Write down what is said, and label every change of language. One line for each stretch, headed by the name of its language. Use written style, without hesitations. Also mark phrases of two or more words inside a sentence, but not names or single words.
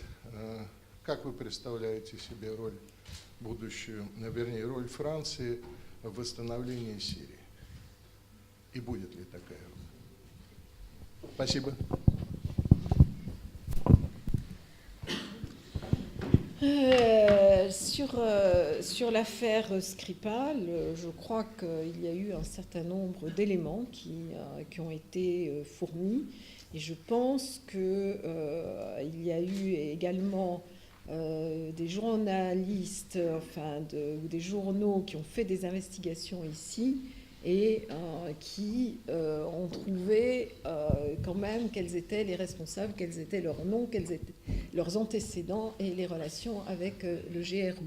Russian: Как вы представляете себе роль роль Франции в восстановлении Сирии? И будет ли такая роль? Спасибо.
French: Sur l'affaire Skripal, je crois qu'il y a eu un certain nombre d'éléments qui ont été fournis, et je pense qu'il y a eu également des journalistes, ou des journaux qui ont fait des investigations ici et qui ont trouvé quand même quels étaient les responsables, quels étaient leurs noms, quels étaient leurs antécédents et les relations avec le GRU.